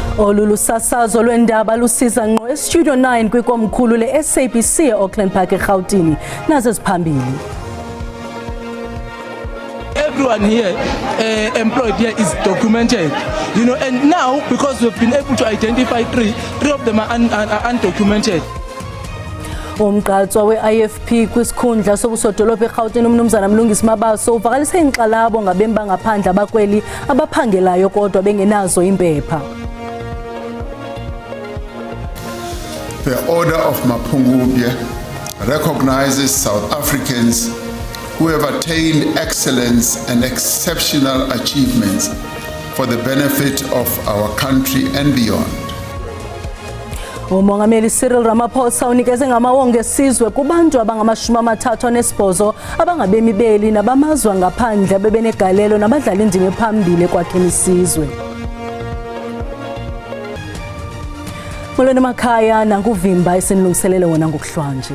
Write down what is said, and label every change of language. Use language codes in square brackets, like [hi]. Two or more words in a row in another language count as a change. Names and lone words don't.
[xh] Lolu lusasazo lwendaba lusiza ngqo eStudio 9 kwikomkhulu le-SABC e-Auckland Park eGauteng. Nazo eziphambili. [en] Everyone here employed here is documented, and now because we've been able to identify three of them are undocumented. [xh] Umqatswa we-IFP kwisikhundla sobusodolophu eGauteng uMnumzana Mlungisi Mabaso uvakalise inxalabo ngabemi bangaphandle abakweli abaphangelayo kodwa bengenazo impepha. [en] The Order of Mapungubwe recognizes South Africans who have attained excellence and exceptional achievements for the benefit of our country and beyond. [xh] Umongameli Cyril Ramaphosa unikeze ngamawonga esizwe kubantu abangama-38 abangabemi beli nabamazwe ngaphandle bebenegalelo nabadlala indima ephambili ekwakheni isizwe. Molweni emakhaya nankuvimba esinilungiselele wona ngokuhlwanje.